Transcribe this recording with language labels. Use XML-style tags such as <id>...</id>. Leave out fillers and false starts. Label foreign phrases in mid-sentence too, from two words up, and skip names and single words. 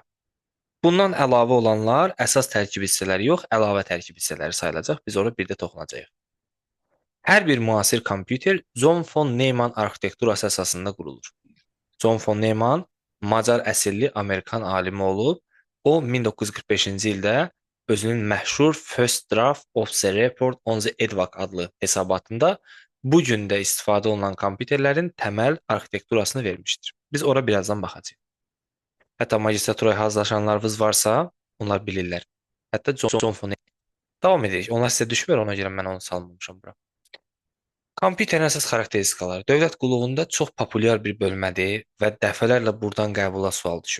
<az>Bundan əlavə olanlar əsas tərkib hissələri yox, əlavə tərkib hissələri sayılacaq. Biz ora bir də toxunacağıq. Hər bir müasir kompüter John von Neumann arxitekturası əsasında qurulur. John von Neumann Macar əsilli Amerikan alimi olub. O 1945-ci ildə özünün məşhur First Draft of the Report on the EDVAC adlı hesabatında bu gün də istifadə olunan kompüterlərin təməl arxitekturasını vermişdir. Biz ora birazdan baxacağıq. Hətta magistraturaya hazırlaşanlarınız varsa, onlar bilirlər. Hətta John von Neumann. Davam edək. Onlar sizə düşmür, ona görə mən onu salmamışam bura. Kompüterin əsas xarakteristikaları dövlət qulluğunda çox populyar bir bölmədir və dəfələrlə buradan qəbula sual düşüb.</az>